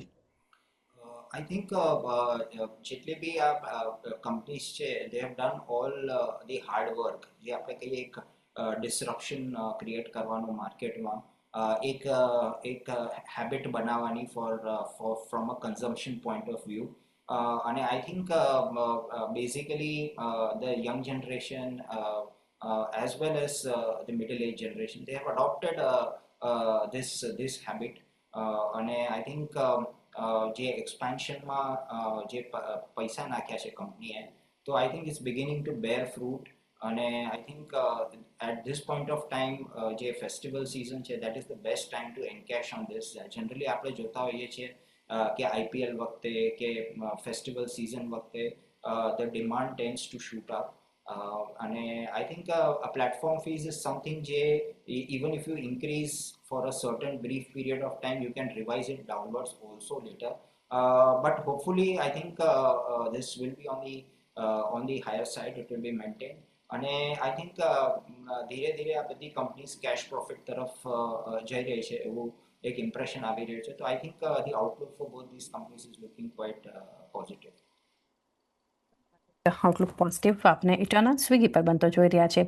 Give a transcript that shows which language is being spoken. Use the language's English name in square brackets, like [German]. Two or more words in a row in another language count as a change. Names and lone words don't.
[English] I think [Gujarati] જેટલી બી આ કંપનીઝ છે [English] they have done all the hard work, [Gujarati] જે આપણે કહીએ એક [English] disruption create [Gujarati] કરવાનું માર્કેટમાં, એક હેબિટ બનાવવાની [English] from a consumption point of view. અને I think basically the young generation as well as the middle age generation, they have adopted this habit. [Gujarati] અને [English] I think [Gujarati] જે એક્સપાન્શનમાં જે પૈસા નાખ્યા છે કંપનીએ, તો [English] I think it's beginning to bear fruit. અને I think at this point of time જે festival season છે that is the best time to encash on this. [Gujarati] જનરલી આપણે જોતા હોઈએ છીએ કે આઈપીએલ વખતે કે [English] festival season [Gujarati] વખતે [English] the demand tends to shoot up. અને I think a platform fees is something જે even if you increase for a certain brief period of time, you can revise it downwards also later. But hopefully I think this will be on the higher side, it will be maintained. [Gujarati] અને [English] I think [Gujarati] ધીરે ધીરે આ બધી કંપનીઝ [English] cash profit [Gujarati] તરફ જઈ રહી છે એવું એક ઇમ્પ્રેશન આવી રહ્યું છે. [English] તો I think the outlook for both these companies is looking quite positive. outlook positive [Gujarati] આપણે ઇટર્નલ સ્વિગી પર બનતો જોઈ રહ્યા છે.